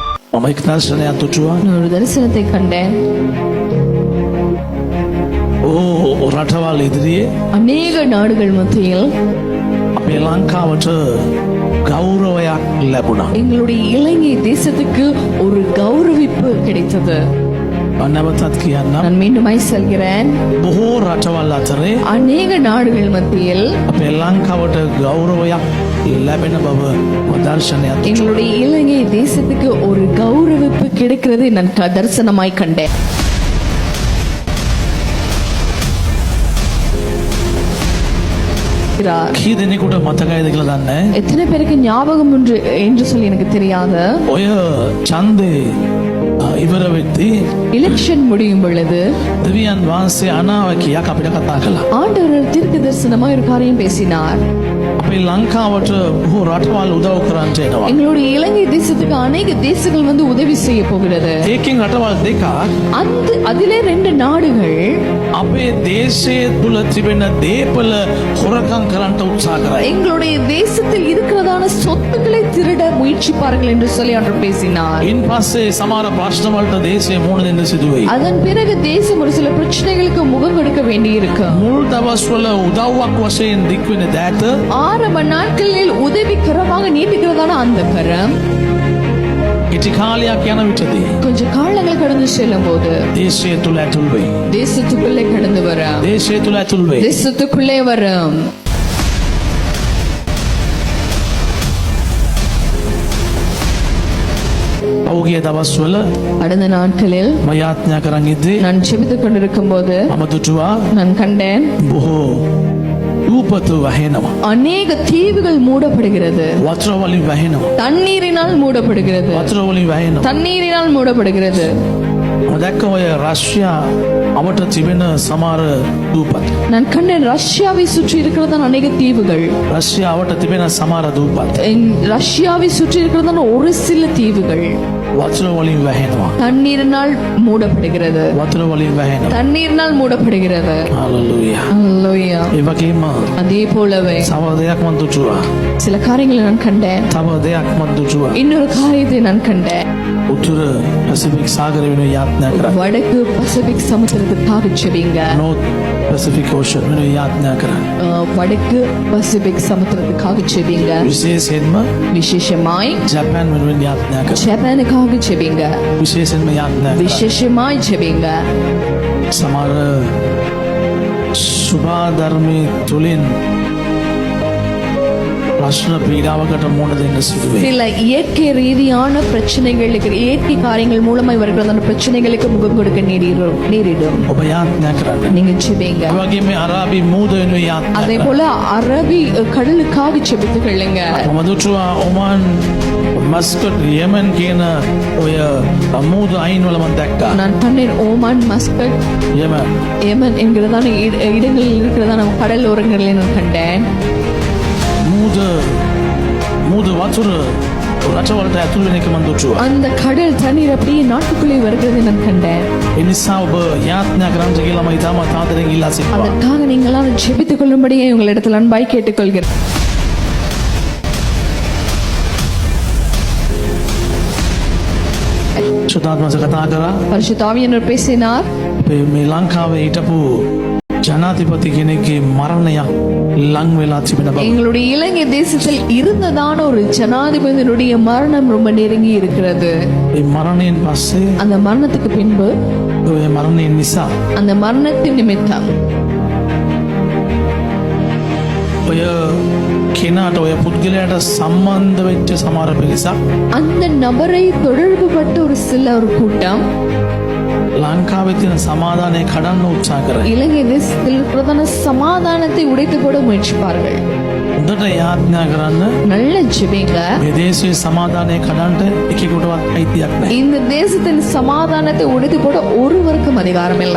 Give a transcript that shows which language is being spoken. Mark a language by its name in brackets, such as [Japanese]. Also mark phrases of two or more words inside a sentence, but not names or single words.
[Sinhala] මම එක් දර්ශනයක් දුටුවා. [Tamil] நான் ஒரு தரிசனத்தை கண்டேன். [Sinhala] රටවල් ඉදිරියේ [Tamil] அநேக நாடுகள் மத்தியில் [Sinhala] අපේ ලංකාවට ගෞරවයක් ලැබුණා. [Tamil] எங்களுடைய இலங்கை தேசத்துக்கு ஒரு கௌரவிப்பு கிடைத்தது. [Sinhala] මම නැවතත් කියන්නම්. [Tamil] நான் மீண்டுமாய் சொல்கிறேன், [Sinhala] බොහෝ රටවල් අතරේ [Tamil] அநேக நாடுகள் மத்தியில் [Sinhala] අපේ ලංකාවට ගෞරවයක් ලැබෙන බව දර්ශනයක් දුටුවා. [Tamil] எங்களுடைய இலங்கை தேசத்துக்கு ஒரு கௌரவிப்பு கிடைக்கிறது நான் தரிசனமாய் கண்டேன். [Sinhala] කී දෙනෙකුට මතකයිද කියලා දන්නේ නැහැ. [Tamil] எத்தனை பேருக்கு ஞாபகம் ஒன்று என்று சொல்லி எனக்கு தெரியாது. [Sinhala] ඔය ඡන්දේ ඉවර වෙද්දී [Tamil] எலெக்ஷன் முடியும் பொழுது [Sinhala] දෙවියන් වහන්සේ අනාවකියක් අපිට කතා කළා. [Tamil] ஆண்டவர் தீர்க்க தரிசனமாய் ஒரு காரியம் பேசினார். [Sinhala] අපේ ලංකාවට බොහෝ රටවල් උදව් කරන්න එනවා. [Tamil] எங்களுடைய இலங்கை தேசத்துக்கு அநேக தேசங்கள் வந்து உதவி செய்ய போகிறது. [Sinhala] ඒකෙන් රටවල් දෙකක් [Tamil] அதிலே 2 நாடுகள் [Sinhala] අපේ දේශයේ තුල තිබෙන දේපල හොරකම් කරන්න උත්සාහ කරයි. [Tamil] எங்களுடைய தேசத்தில் இருக்கிறதான சொத்துக்களை திருட முயற்சிப்பார்கள் என்று சொல்லி ஆண்டவர் பேசினார். [Sinhala] ඉන් පස්සේ සමහර ප්‍රශ්න වලට දේශයේ මුහුණ දෙන්න සිදු වෙයි. [Tamil] அதன் பிறகு தேசம் ஒரு சில பிரச்சனைகளுக்கு முகம் கொடுக்க வேண்டியிருக்கும். [Sinhala] මුල් දවස්වල උදව්වක් වශයෙන් දික්වෙන දෑත [Tamil] ஆரம்ப நாட்களில் உதவிகரமாக நீட்டுகிறதான அந்த கரம் [Sinhala] ඉටි කාලයක් යන විටදී [Tamil] கொஞ்ச காலங்கள் கடந்து செல்லும் போது [Sinhala] දේශය තුල ඇතුල් වෙයි. [Tamil] தேசத்துக்குள்ளே கடந்து வரும். [Sinhala] දේශය තුල ඇතුල් වෙයි. [Tamil] தேசத்துக்குள்ளே வரும். [Sinhala] පෞගිය දවස්වල [Tamil] கடந்த நாட்களில் [Sinhala] මම යාඥා කරන් ඉද්දී [Tamil] நான் செபித்துக் கொண்டிருக்கும் போது [Sinhala] මම දුටුවා [Tamil] நான் கண்டேன் [Sinhala] බොහෝ රූපතු වහිනවා. [Tamil] அநேக தீவுகள் மூடப்படுகிறது. [Sinhala] වතුර වලින් වහිනවා. [Tamil] தண்ணீரினால் மூடப்படுகிறது. [Sinhala] වතුර වලින් වහිනවා. [Tamil] தண்ணீரினால் மூடப்படுகிறது. [Sinhala] මම දැක්ක ඔය රෂ්‍යා අපට තිබෙන සමහර දූපත්. [Tamil] நான் கண்டேன் ரஷ்யாவை சுற்றி இருக்கிறதான அநேக தீவுகள். [Sinhala] රෂ්‍යාවට තිබෙන සමහර දූපත් [Tamil] ரஷ்யாவை சுற்றி இருக்கிறதான ஒரு சில தீவுகள் [Sinhala] වතුර වලින් වහිනවා. [Tamil] தண்ணீரினால் மூடப்படுகிறது. [Sinhala] වතුර වලින් වහිනවා. [Tamil] தண்ணீரினால் மூடப்படுகிறது. [Sinhala] හalleluya. [Tamil] அல்லேலூயா. [Sinhala] ඒ වගේම [Tamil] அதே போலவே [Sinhala] තව දෙයක් මම දුටුවා. [Tamil] சில காரியங்களை நான் கண்டேன். [Sinhala] තව දෙයක් මම දුටුවා. [Tamil] இன்னொரு காரியத்தை நான் கண்டேன். [Sinhala] උතුර පැසිෆික් සාගරය වෙනුවෙන් යාඥා කරා. [Tamil] வடக்கு பசிபிக் சமுத்திரத்துக்காக செபிங்க. [Sinhala] North Pacific Ocean වෙනුවෙන් යාඥා කරා. [Tamil] வடக்கு பசிபிக் சமுத்திரத்துக்காக செபிங்க. [Sinhala] විශේෂයෙන්ම [Tamil] விசேஷமாய் [Sinhala] ජපාන් වෙනුවෙන් යාඥා කරා. [Tamil] ஜப்பானுக்காக செபிங்க. [Sinhala] විශේෂයෙන්ම යාඥා කරා. [Tamil] விசேஷமாய் செபிங்க. [Sinhala] සමහර සුභාධර්මී තුලින් ප්‍රශ්න පීඩාවකට මුහුණ දෙන්න සිදු වෙයි. [Tamil] சில இயற்கை ரீதியான பிரச்சனைகளுக்கு இயற்கை காரியங்கள் மூலமா வருகிறதான பிரச்சனைகளுக்கு முகம் கொடுக்க நேரிடும். [Sinhala] ඔබ යාඥා කරන්න. [Tamil] நீங்க செபிங்க. [Sinhala] ඒ වගේම අරාබි මූද වෙනුවෙන් යාඥා [Tamil] அதே [Sinhala] කරා. [Tamil] போல அரபி கடலுக்காக செபித்துக் கொள்ளுங்க. [Sinhala] මම දුටුවා ඔමාන් මස්කට් යෙමන් කියන ඔය මූද අයින් වල මම දැක්කා. [Tamil] நான் கண்டேன் ஓமான், மஸ்கட், [Sinhala] යෙමන් [Tamil] ஏமன் என்கிறதான இடங்களில் இருக்கிறதான கடல் ஓரங்களில் நான் கண்டேன். [Sinhala] මූද වතුර රටවලට ඇතුල් වෙන එක මම දුටුවා. [Tamil] அந்த கடல் தண்ணீர் அப்படியே நாட்டுக்குள்ளே வருகிறதை நான் கண்டேன். [Sinhala] ඒ නිසා ඔබ යාඥා කරන්න කියලා මම ඉතාමත් ආදරෙන් ඉල්ලා සිටිනවා. [Tamil] அதற்காக நீங்களாம் ஜெபித்துக் கொள்ளும்படியே உங்களிடத்தில் அன்பாய் கேட்டுக்கொள்கிறேன். [Sinhala] සුදාත්මස කතා කරා [Tamil] பரிசுத்த ஆவியானவர் பேசினார். [Sinhala] මේ ලංකාවේ හිටපු ජනාධිපති කෙනෙක්ගේ මරණයක් ලං වෙලා තිබෙන බව. [Tamil] எங்களுடைய இலங்கை தேசத்தில் இருந்ததான ஒரு ஜனாதிபதியினுடைய மரணம் ரொம்ப நெருங்கி இருக்கிறது. [Sinhala] ඒ මරණයෙන් පස්සේ [Tamil] அந்த மரணத்துக்கு பின்பு [Sinhala] ඔය මරණයෙන් නිසා [Tamil] அந்த மரணத்தின் நிமித்தம் [Sinhala] ඔය කෙනාට ඔය පුද්ගලයාට සම්බන්ධ වෙච්ච සමහර පිරිසක් [Tamil] அந்த நபரை தொடர்பு பட்ட ஒரு சில ஒரு கூட்டம் [Sinhala] ලංකාවේ තියෙන සමාදානය කඩන්න උත්සාහ කරයි. [Tamil] இலங்கை தேசத்தில் பிரதான சமாதானத்தை உடைத்து போட முயற்சிப்பார்கள். [Sinhala] හොඳට යාඥා කරන්න. [Tamil] நல்ல ஜெபிங்க. [Sinhala] මේ දේශයේ සමාදානය කඩන්න එකෙකුටවත් අයිතියක් නැහැ. [Tamil] இந்த தேசத்தின் சமாதானத்தை உடைத்து போட ஒருவருக்கும் அதிகாரம் இல்லை.